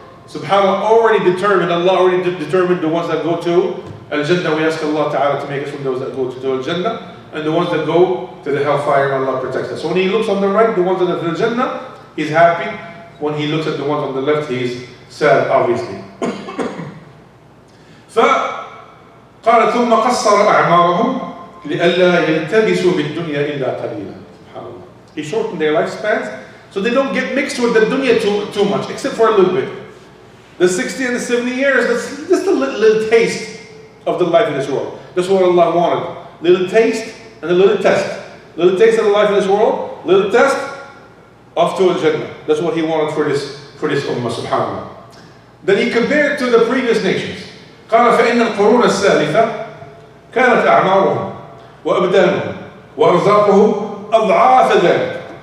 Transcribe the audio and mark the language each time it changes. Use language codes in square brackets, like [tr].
[en] SubhanAllah already determined, Allah already determined the ones that go to Al-Jannah. We ask Allah Ta'ala to make us from those that go to Al-Jannah, and the ones that go to the hellfire, and Allah protects us. So when he looks on the right, the ones that are to Al-Jannah, he's happy. When he looks at the ones on the left, he's sad, obviously. [ar] فقال ثم قصر أعمارهم لئلا يلتبسوا بالدنيا إلا قليلا. [en] SubhanAllah. He shortened their lifespans so they don't get mixed with the dunya too much, except for a little bit. The 60 and the 70 years, that's just a little taste of the life of this world. That's what Allah wanted. Little taste and a little test. Little taste of the life of this world, little test, off to Al-Jannah. That's what he wanted for this ummah, subhanAllah. Then he compared to the previous nations. [ar] قال فإن القرون السالفة كانت أعمارهم وأبدانهم وأرزاقهم أضعاف ذلك.